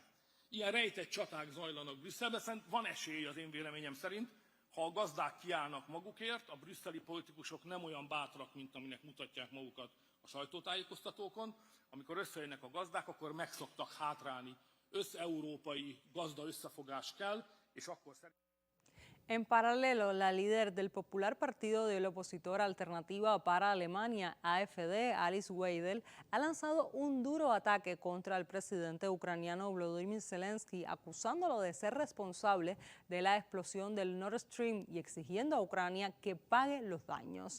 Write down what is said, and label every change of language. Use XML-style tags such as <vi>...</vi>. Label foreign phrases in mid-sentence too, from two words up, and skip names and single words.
<hu>Ilyen rejtett csaták zajlanak Brüsszelben, van esély az én véleményem szerint, ha a gazdák kiállnak magukért, a brüsszeli politikusok nem olyan bátrak, mint aminek mutatják magukat a sajtótájékoztatókon, amikor összejönnek a gazdák, akkor meg szoktak hátrálni. Összeurópai gazda összefogás kell, és akkor szerintem...</hu> <es>En paralelo, la líder del popular partido del opositor Alternativa para Alemania, AfD, Alice Weidel, ha lanzado un duro ataque contra el presidente ucraniano Volodymyr Zelensky, acusándolo de ser responsable de la explosión del Nord Stream y exigiendo a Ucrania que pague los daños.</es>